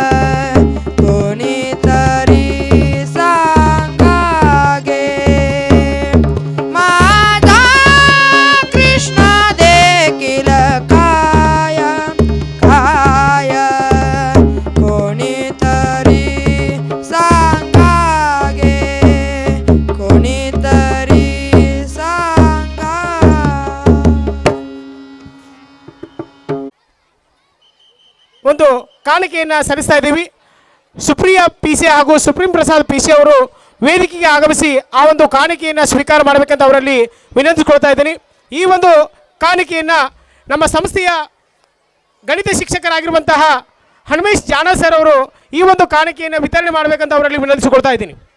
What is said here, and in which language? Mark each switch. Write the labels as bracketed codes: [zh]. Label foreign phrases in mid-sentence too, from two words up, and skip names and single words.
[mr] कोणीतरी सांगा गे माझा कृष्ण देखील काय काय कोणीतरी सांगा गे कोणीतरी सांगा [kn] ಒಂದು ಕಾಣಿಕೆಯನ್ನು ಸಲ್ಲಿಸ್ತಾ ಇದ್ದೀವಿ. ಸುಪ್ರಿಯ ಪಿಸಿ ಹಾಗೂ ಸುಪ್ರೀಂ ಪ್ರಸಾದ್ ಪಿಸಿ ಅವರು ವೇದಿಕೆಗೆ ಆಗಮಿಸಿ ಆ ಒಂದು ಕಾಣಿಕೆಯನ್ನು ಸ್ವೀಕಾರ ಮಾಡಬೇಕಂತ ಅವರಲ್ಲಿ ವಿನಂತಿಸ್ಕೊಳ್ತಾ ಇದ್ದೀನಿ. ಈ ಒಂದು ಕಾಣಿಕೆಯನ್ನು ನಮ್ಮ ಸಂಸ್ಥೆಯ ಗಣಿತ ಶಿಕ್ಷಕರಾಗಿರುವಂತಹ ಹನುಮೇಶ್ ಜಾಣ ಸರ್ ಅವರು ಈ ಒಂದು ಕಾಣಿಕೆಯನ್ನು ವಿತರಣೆ ಮಾಡಬೇಕಂತ ಅವರಲ್ಲಿ ವಿನಂತಿಸಿಕೊಳ್ತಾ ಇದ್ದೀನಿ.